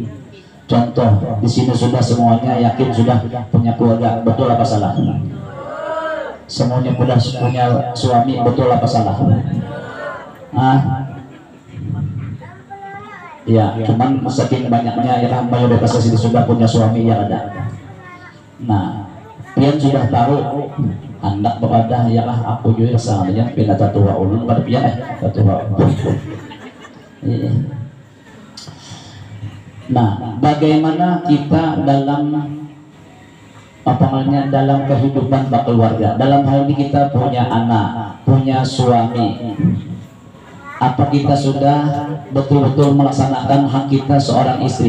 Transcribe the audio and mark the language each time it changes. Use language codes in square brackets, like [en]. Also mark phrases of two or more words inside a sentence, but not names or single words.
[id] Contoh, di sini sudah semuanya yakin sudah punya keluarga, betul apa salah? Semuanya sudah punya suami, betul apa salah? Ya, cuman saking banyaknya ya mayoritas di sini sudah punya suami ya ada. [bjn] Nah, pian sudah tahu hendak kepada ya lah aku juga sahamnya pindah tatua ulun pada pian tatua. [id] Nah, bagaimana kita dalam apa namanya dalam kehidupan berkeluarga? Dalam hal ini kita punya anak, punya suami. Apa kita sudah betul-betul melaksanakan hak kita seorang istri?